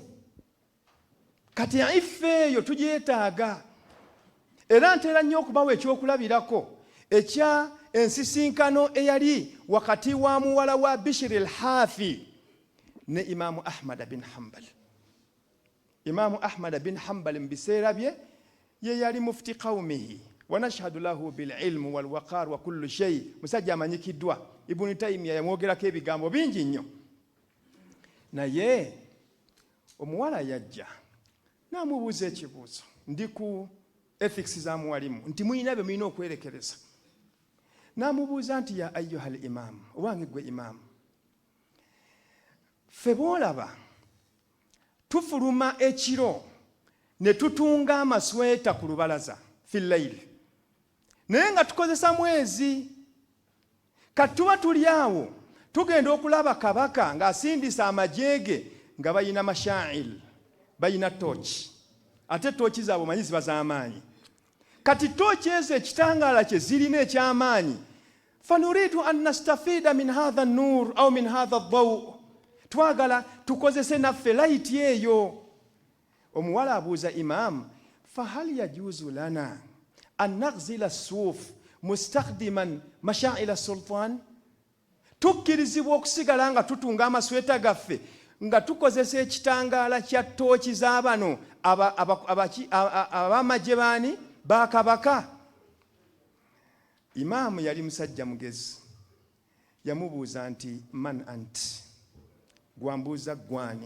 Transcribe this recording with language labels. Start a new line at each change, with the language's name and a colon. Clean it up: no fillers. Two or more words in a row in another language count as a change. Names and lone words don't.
Ganda: Kati iffe eyo tugyetaaga era ntera nnyo okubawa ekyokulabirako ekya ensisinkano eyali wakati wa muwala wa Bishir al-Hafi ne Imaamu Ahmad bin Hanbal. Imaamu Ahmad bin Hanbal mu biseera bye ye yali
Arabic: مفتي قومه ونشهد له بالعلم والوقار وكل شيء.
Ganda: Musajja amanyikiddwa. Ibn Taymiyyah yamwogerako ebigambo bingi nnyo. Naye omuwala yajja n'amubuuza ekibuuzo, ndi ku ethics za muwalimu nti muyina bye muyina okwerekereza. N'amubuuza nti
Arabic: يا أيها الإمام,
Ganda: owange gwe imam, ffe boolaba tufuluma ekiro ne tutunga amasweta ku lubalaza filayiri naye nga tukozesa mwezi. Kati tuba tuli awo tugenda okulaba kabaka ng'asindisa amajeege nga bayina mashaa'il, bayina tooki, ate tooki zaabwe manyi ziba z'amaanyi. Kati tooki ezo ekitangaala kye zirina eky'amaanyi,
Arabic: فنريد أن نستفيد من هذا النور أو من هذا الضوء,
Ganda: twagala tukozese naffe layiti eyo. Omuwala abuuza Imam,
Arabic: فهل يجوز لنا أن نغزل الصوف مستخدمين مشاعل السلطان,
Ganda: tukkirizibwa okusigala nga tutunga amasweta gaffe nga tukozesa ekitangaala kya tooki z'abano abamagye baani ba kabaka. Imaamu yali musajja mugezi, yamubuuza nti
Arabic: من أنت,
Ganda: gwambuuza gwani?